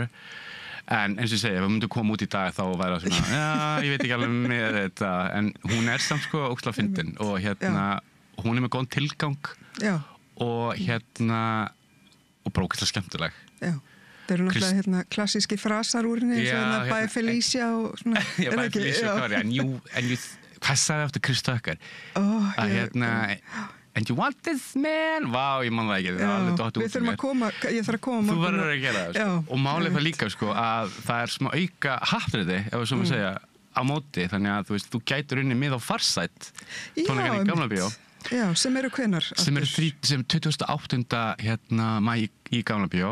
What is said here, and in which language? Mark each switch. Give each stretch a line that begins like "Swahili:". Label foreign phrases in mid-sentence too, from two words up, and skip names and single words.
Icelandic: En eins og ég segja, ef við myndum koma út í dag þá væri það svona, ég veit ekki alveg með þetta, en hún samt, sko, ógeðslega fyndin og hún með góðan tilgang. Já. Og og bara ógeðslega skemmtileg. Já, það eru náttúrulega klassíski frasar úr henni eins og
English: Bye Felicia
Icelandic: og svona. Já,
English: Bye Felicia,
Icelandic: hvað var ég? Hvað sagði eftir Chris Tucker?
English: And you want this man?
Icelandic: Vá, ég man það ekki. Við þurfum að koma, ég þarf að koma. Þú verður að gera það, sko. Og málið það líka, sko, að það smá auka happdrætti, ef við svo maður segja, á móti, þannig að þú veist, þú gætur unni mið á Farsætt, tónleikan í Gamla bíó. Já, sem eru hvenar? Sem 2008. Maí í Gamla bíó.